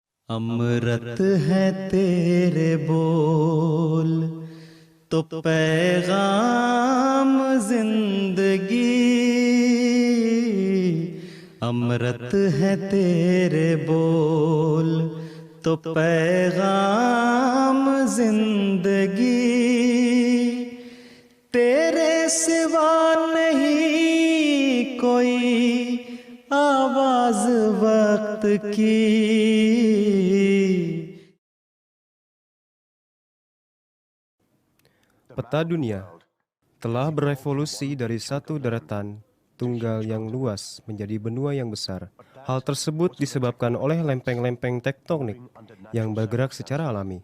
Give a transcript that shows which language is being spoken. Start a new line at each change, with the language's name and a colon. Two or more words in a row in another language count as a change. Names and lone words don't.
Hindi: अमृत है तेरे बोल तो पैगाम जिंदगी, अमृत है तेरे बोल तो पैगाम जिंदगी, तेरे सिवा नहीं कोई आवाज वक्त की।
Indonesian: Peta dunia telah berevolusi dari satu daratan tunggal yang luas menjadi benua yang besar. Hal tersebut disebabkan oleh lempeng-lempeng tektonik yang bergerak secara alami.